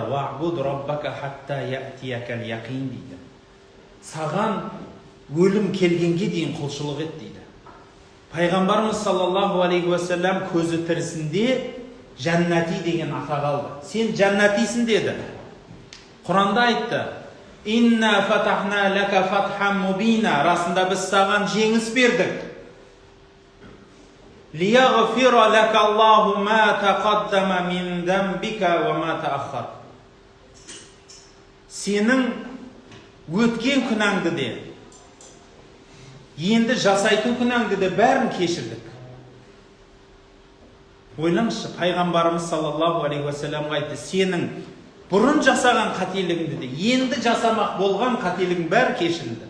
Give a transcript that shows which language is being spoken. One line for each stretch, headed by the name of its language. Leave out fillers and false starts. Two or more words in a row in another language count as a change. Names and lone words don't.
Arabic: «واعبد ربك حتى يأتيك اليقين» дейді.
Kazakh: Саған өлім келгенге дейін құлшылық ет дейді. Пайғамбарымыз
Arabic: صلى الله عليه وسلم
Kazakh: көзі тірісінде жәннати деген атақ алды. Сен жәннатисің деді. Құранда айтты:
Arabic: «إنا فتحنا لك فتحا مبينا».
Kazakh: Расында біз саған жеңіс бердік.
Arabic: «ليغفر لك الله ما تقدم من ذنبك وما تأخر».
Kazakh: Сенің өткен күнәңді де, енді жасайтын күнәңді де бәрін кешірдік. Ойлаңызшы, пайғамбарымыз
Arabic: صلى الله عليه وسلم
Kazakh: айтты: сенің бұрын жасаған қателігіңді де, енді жасамақ болған қателігің бәрі кешірілді.